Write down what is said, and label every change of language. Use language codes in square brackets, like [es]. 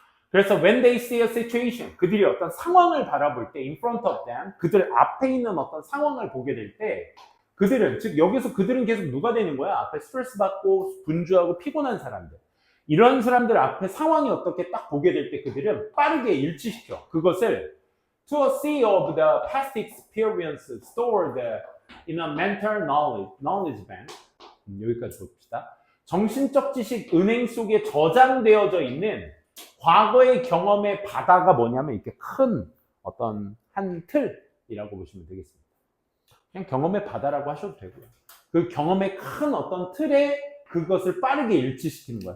[ko] 그래서 [en] when they see a situation, [ko] 그들이 어떤 상황을 바라볼 때 [en] in front of them, [ko] 그들 앞에 있는 어떤 상황을 보게 될 때 그들은, 즉 여기서 그들은 계속 누가 되는 거야? 앞에 스트레스 받고 분주하고 피곤한 사람들. 이런 사람들 앞에 상황이 어떻게 딱 보게 될 때 그들은 빠르게 일치시켜. 그것을 [en] to a sea of the past experiences stored in a mental knowledge bank. [ko] 여기까지 봅시다. 정신적 지식 은행 속에 저장되어져 있는 과거의 경험의 바다가 뭐냐면 이렇게 큰 어떤 한 틀이라고 보시면 되겠습니다. 그냥 경험의 바다라고 하셔도 되고요. 그 경험의 큰 어떤 틀에 그것을 빠르게 일치시키는 거야.